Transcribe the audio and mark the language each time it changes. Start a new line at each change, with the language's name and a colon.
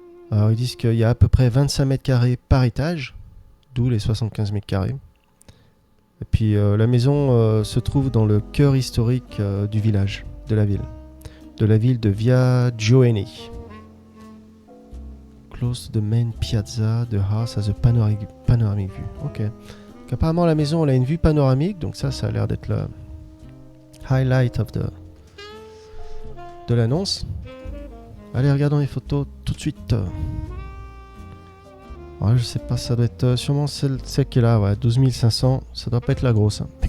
French: Alors ils disent qu'il y a à peu près 25 mètres carrés par étage, d'où les 75 mètres carrés. Et puis la maison se trouve dans le cœur historique du village, de la ville de Via Gioeni.
English: Close to the main piazza, the house has a panoramic view. Ok.
French: Donc, apparemment la maison elle a une vue panoramique, donc ça a l'air d'être le highlight de l'annonce. Allez, regardons les photos tout de suite. Ouais, je sais pas, ça doit être sûrement celle qui est là, ouais, 12 500, ça doit pas être la grosse. Hein.